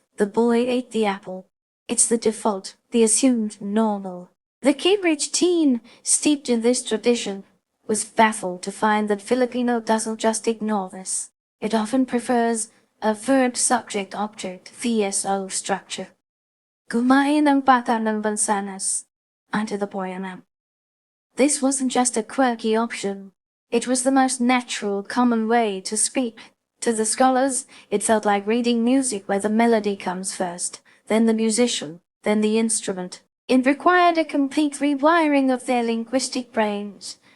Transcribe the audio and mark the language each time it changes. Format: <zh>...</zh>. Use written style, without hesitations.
<en>The boy ate the apple. It's the default, the assumed normal. The Cambridge teen, steeped in this tradition, was baffled to find that Filipino doesn't just ignore this. It often prefers a verb-subject-object VSO structure.</en> <tl>Kumain ang bata ng bansanas.</tl> <en>Onto the boy and This wasn't just a quirky option. It was the most natural, common way to speak. To the scholars, it felt like reading music where the melody comes first, then the musician, then the instrument. It required a complete rewiring of their linguistic brains.</en>